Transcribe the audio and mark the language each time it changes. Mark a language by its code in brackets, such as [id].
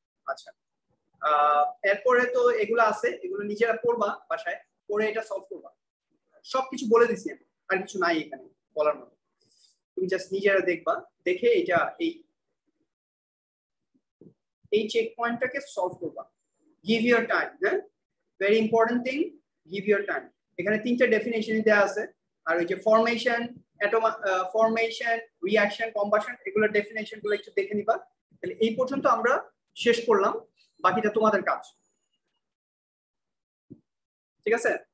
[bn] আচ্ছা, এরপরে তো এগুলো আছে, এগুলো নিজেরা পড়বা বাসায়, পড়ে এটা সলভ করবা। সবকিছু বলে দিছি আমি, আর কিছু নাই এখানে বলার মতো। তুমি জাস্ট নিজেরা দেখবা, দেখে এটা এই চেক পয়েন্টটাকে সলভ করবা। [en] Give your time, হ্যাঁ, very important thing, give your time। [bn] এখানে তিনটা ডেফিনেশন দেওয়া আছে, আর ওই যে ফরমেশন, ফরমেশন, রিঅ্যাকশন, কম্বাশন, এগুলোর ডেফিনেশন গুলো একটু দেখে নিবা। তাহলে এই পর্যন্ত আমরা শেষ করলাম, বাকিটা তোমাদের কাজ, ঠিক আছে?